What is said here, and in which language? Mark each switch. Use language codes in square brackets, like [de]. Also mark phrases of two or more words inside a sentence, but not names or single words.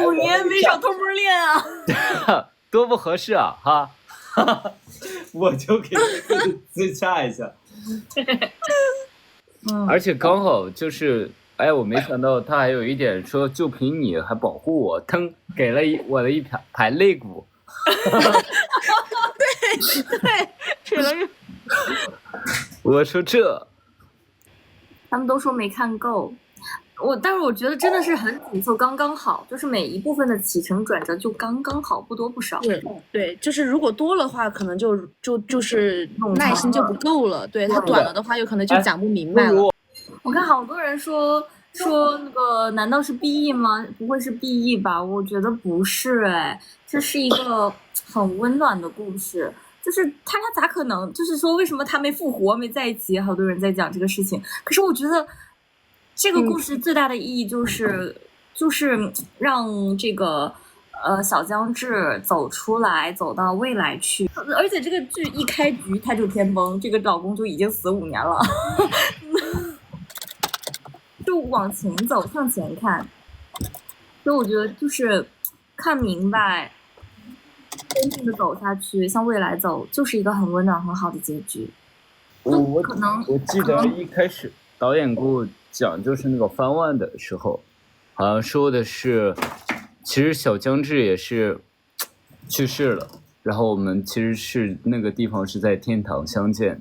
[zh] 5 年沒少偷摸練啊！多不合適啊！哈，我就給自洽一下。而且剛好就是。哎，我沒想到他還有一點說，就憑你還保護我，騰給了我的一排肋骨。對，給了。我說這，他們都說沒看夠，但是我覺得真的是很緊湊，剛剛好，就是每一部分的起承轉折就剛剛好，不多不少。對，就是如果多的話，可能就是耐心就不夠了。對，它短了的話，有可能就講不明白了。我看好多人說那個難道是 BE 嗎？不會是 BE 吧？我覺得不是哎，這是一個很溫暖的故事。就是他咋可能？就是說為什麼他沒復活沒在一起？好多人在講這個事情。可是我覺得這個故事最大的意義就是讓這個小江志走出來，走到未來去。而且這個劇一開局他就天崩，這個老公就已經死5 年了。就往前走，向前看，所以我覺得就是看明白，真正的走下去，向未來走，就是一個很溫暖、很好的結局。我記得一開始導演給我講，就是那個番外的時候，好像說的是，其實小江志也是去世了，然後我們其實是那個地方是在天堂相見。